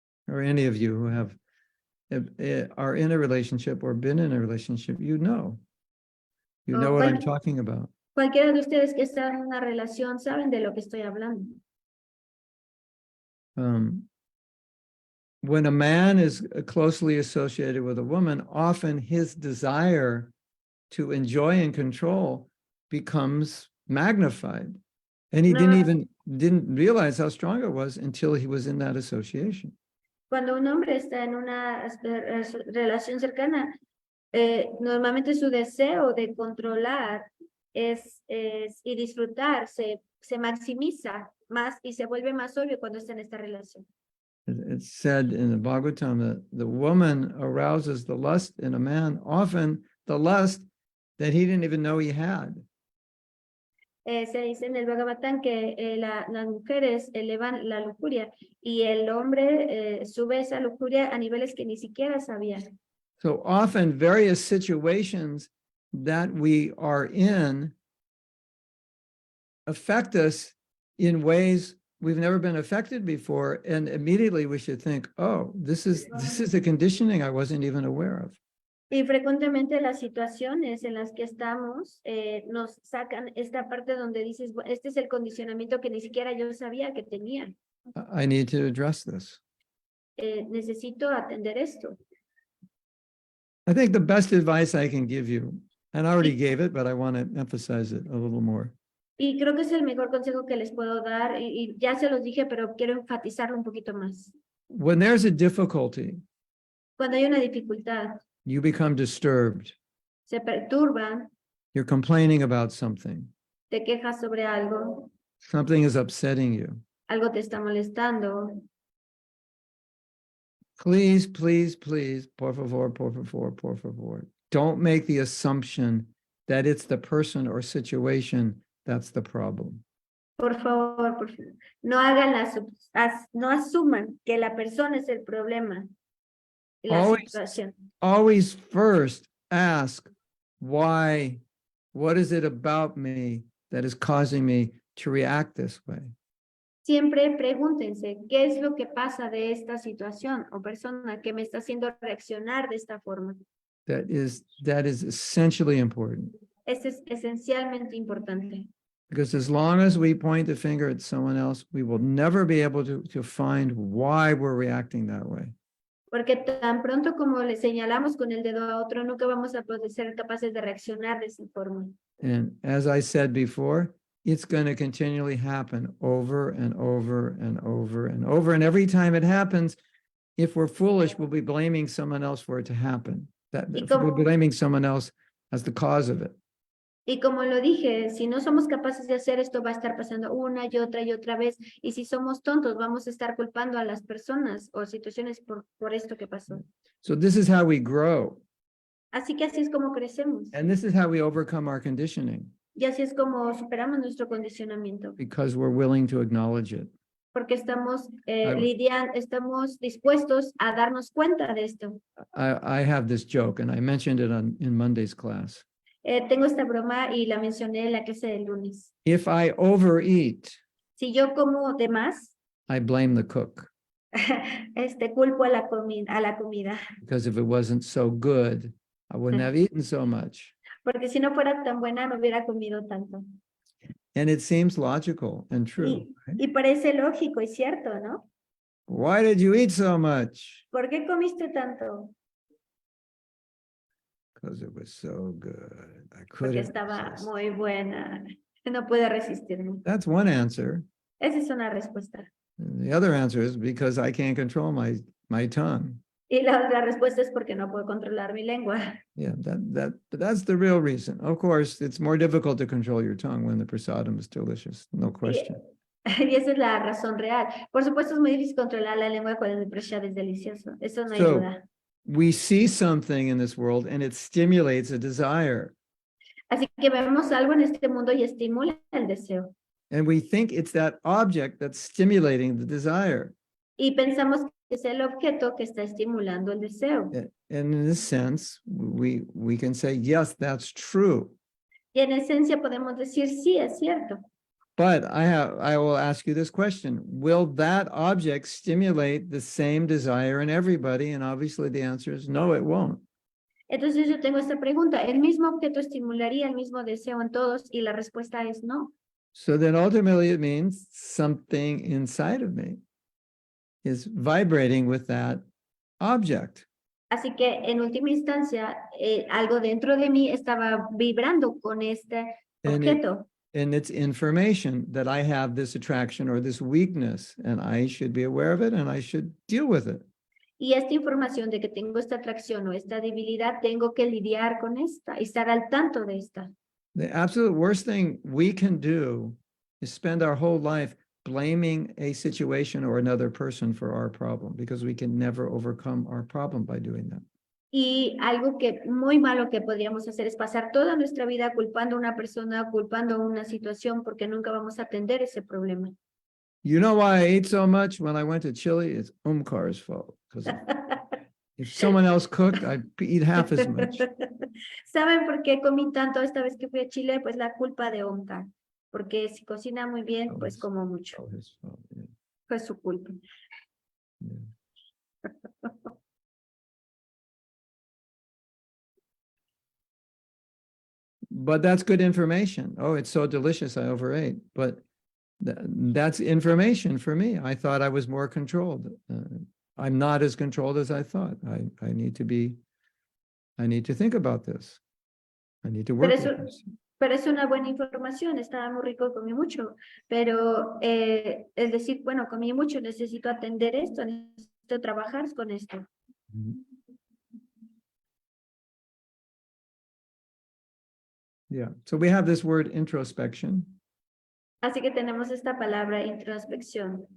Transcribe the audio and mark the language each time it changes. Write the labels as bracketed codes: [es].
[en] Or any of you who are in a relationship or been in a relationship, you know what I'm talking about. [es] Cualquiera de ustedes que están en una relación saben de lo que estoy hablando. [en] when a man is closely associated with a woman, often his desire to enjoy and control becomes magnified. And he didn't realize how strong it was until he was in that association. [es] Cuando un hombre está en una relación cercana, normalmente su deseo de controlar y disfrutar se maximiza más y se vuelve más obvio cuando está en esta relación. [en] It's said in the Bhagavatam that the woman arouses the lust in a man, often the lust that he didn't even know he had. [es] Se dice en el Bhagavatam que las mujeres elevan la lujuria y el hombre sube esa lujuria a niveles que ni siquiera sabía. [en] So often various situations that we are in affect us in ways we've never been affected before, and immediately we should think, oh, this is a conditioning I wasn't even aware of. [es] Y frecuentemente las situaciones en las que estamos nos sacan esta parte donde dices, este es el condicionamiento que ni siquiera yo sabía que tenía. [en] I need to address this. [es] Necesito atender esto. [en] I think the best advice I can give you, and I already gave it, but I want to emphasize it a little more. [es] Y creo que es el mejor consejo que les puedo dar, y ya se los dije, pero quiero enfatizarlo un poquito más. [en] When there's a difficulty, [es] Cuando hay una dificultad, [en] you become disturbed. [es] se perturban, [en] You're complaining about something. [es] te quejas sobre algo, [en] Something is upsetting you. [es] algo te está molestando. [en] Please, please, please, [es] por favor, por favor, por favor. [en] Don't make the assumption that it's the person or situation that's the problem. [es] Por favor, no hagan no asuman que la persona es el problema y la situación. [en] Always first ask why, what is it about me that is causing me to react this way? [es] Siempre pregúntense, ¿qué es lo que pasa de esta situación o persona que me está haciendo reaccionar de esta forma? [en] That is essentially important. [es] Esto es esencialmente importante. [en] Because as long as we point the finger at someone else, we will never be able to find why we're reacting that way. [es] Porque tan pronto como le señalamos con el dedo a otro, nunca vamos a poder ser capaces de reaccionar de esa forma. [en] And as I said before, it's going to continually happen over and over and over and over. And every time it happens, if we're foolish, we'll be blaming someone else for it to happen. We're blaming someone else as the cause of it. [es] Y como lo dije, si no somos capaces de hacer esto, va a estar pasando una y otra vez. Y si somos tontos, vamos a estar culpando a las personas o situaciones por esto que pasó. [en] So this is how we grow. [es] Así que así es como crecemos. [en] And this is how we overcome our conditioning. [es] Y así es como superamos nuestro condicionamiento. [en] Because we're willing to acknowledge it. [es] Porque estamos estamos dispuestos a darnos cuenta de esto. [en] I have this joke, and I mentioned it in Monday's class. [es] Tengo esta broma y la mencioné en la clase del lunes. [en] If I overeat, [es] Si yo como de más, [en] I blame the cook. [es] culpo a la comida. [en] Because if it wasn't so good, I wouldn't have eaten so much. [es] Porque si no fuera tan buena, no hubiera comido tanto. [en] And it seems logical and true. Right? [es] Y parece lógico y cierto, ¿no? [en] Why did you eat so much? [es] ¿Por qué comiste tanto? [en] Because it was so good. I [es] Porque [en] couldn't [es] estaba [en] resist. [es] muy buena. No pude resistirme. [en] That's one answer. [es] Esa es una respuesta. [en] And the other answer is because I can't control my tongue. [es] Y la otra respuesta es porque no puedo controlar mi lengua. [en] Yeah, that's the real reason. Of course, it's more difficult to control your tongue when the prasadam is delicious, no question. [es] Y esa es la razón real. Por supuesto, es muy difícil controlar la lengua cuando el prasad es delicioso. Eso no hay [en] So, [es] duda. [en] we see something in this world and it stimulates a desire. [es] Así que vemos algo en este mundo y estimula el deseo. [en] And we think it's that object that's stimulating the desire. [es] Y pensamos que es el objeto que está estimulando el deseo. [en] And in this sense, we can say, yes, that's true. [es] Y en esencia podemos decir, sí, es cierto. [en] But I will ask you this question. Will that object stimulate the same desire in everybody? And obviously the answer is no, it won't. [es] Entonces yo tengo esta pregunta. ¿El mismo objeto estimularía el mismo deseo en todos? Y la respuesta es no. [en] So then ultimately it means something inside of me is vibrating with that object. [es] Así que en última instancia, algo dentro de mí estaba vibrando con este [en] And it- [es] objeto. [en] And it's information that I have this attraction or this weakness, and I should be aware of it and I should deal with it. [es] Y esta información de que tengo esta atracción o esta debilidad, tengo que lidiar con esta y estar al tanto de esta. [en] The absolute worst thing we can do is spend our whole life blaming a situation or another person for our problem, because we can never overcome our problem by doing that. [es] Y algo que muy malo que podríamos hacer es pasar toda nuestra vida culpando a una persona, culpando a una situación, porque nunca vamos a atender ese problema. [en] You know why I ate so much when I went to Chile? It's Omkar's fault. Because if someone else cooked, I'd eat half as much. [es] ¿Saben por qué comí tanto esta vez que fui a Chile? Pues la culpa de Omkar. Porque si cocina muy bien, pues como mucho. [en] Oh, his fault, yeah, [es] Fue su culpa. [en] yeah. But that's good information. Oh, it's so delicious, I overate. But that's information for me. I thought I was more controlled. I'm not as controlled as I thought. I need to think about this. I need to work [es] Pero [en] with [es] eso, [en] this. [es] pero es una buena información, estaba muy rico, comí mucho. Pero es decir, bueno, comí mucho, necesito atender esto, necesito trabajar con esto. Mhm. [en] Yeah, so we have this word introspection. [es] Así que tenemos esta palabra introspección.